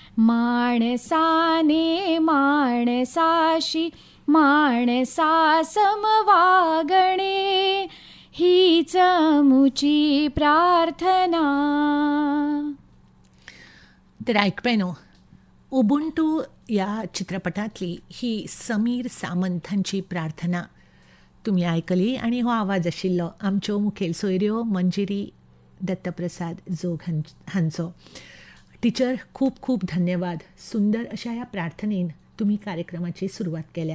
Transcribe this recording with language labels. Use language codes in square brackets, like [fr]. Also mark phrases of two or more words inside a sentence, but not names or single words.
[mr] माणसाने माणसाशी माणसा समवागणे. हीच अमुची प्रार्थना. [kok] तर आयकपेनो, उबुंटू या चित्रपटांतली ही समीर सामंत हांची प्रार्थना तुमी आयकली आनी हो आवाज आशिल्लो आमच्यो मुखेल सोयऱ्यो मंजिरी दत्तप्रसाद जोग हांचो. टिचर, खूब खूब धन्यवाद. सुंदर अशा ह्या प्रार्थनेन तुमी कार्यक्रमाची सुरवात केल्या.